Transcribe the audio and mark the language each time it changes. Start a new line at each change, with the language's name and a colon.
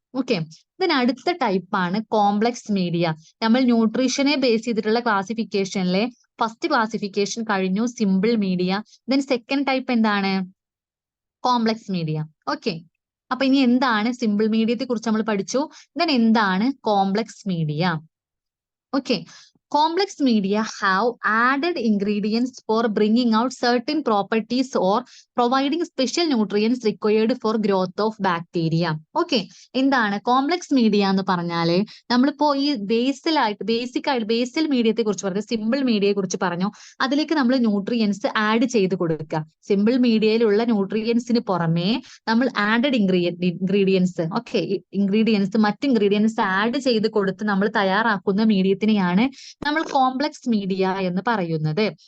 Malayalam: Okay, അടുത്ത ടൈപ്പാണ് complex media. നമ്മൾ ന്യൂട്രീഷനെ ബേസ് ചെയ്തിട്ടുള്ള ക്ലാസിഫിക്കേഷനിലെ ഫസ്റ്റ് ക്ലാസിഫിക്കേഷൻ കഴിഞ്ഞു, simple media. Then second type എന്താണ്? Complex media. ഓക്കെ, അപ്പൊ ഇനി എന്താണ് സിമ്പിൾ മീഡിയത്തെ കുറിച്ച് നമ്മൾ പഠിച്ചു. ദെൻ എന്താണ് complex media?
English: Okay, complex media have added ingredients for bringing out certain properties or providing special nutrients required for growth of bacteria.
Malayalam: Okay, എന്താണ് complex media എന്ന് പറഞ്ഞാല്? നമ്മളിപ്പോ ഈ ബേസിൽ മീഡിയത്തെ കുറിച്ച് പറഞ്ഞു, സിമ്പിൾ മീഡിയയെ കുറിച്ച് പറഞ്ഞു. അതിലേക്ക് നമ്മൾ ന്യൂട്രിയൻസ് ആഡ് ചെയ്ത് കൊടുക്കുക. സിമ്പിൾ മീഡിയയിലുള്ള ന്യൂട്രിയൻസിന് പുറമെ നമ്മൾ ആഡഡ് ഇൻഗ്രീഡിയൻസ് മറ്റ് ഇൻഗ്രീഡിയൻസ് ആഡ് ചെയ്ത് കൊടുത്ത് നമ്മൾ തയ്യാറാക്കുന്ന മീഡിയത്തിനെയാണ് നമ്മൾ കോംപ്ലക്സ് മീഡിയ എന്ന് പറയുന്നത്.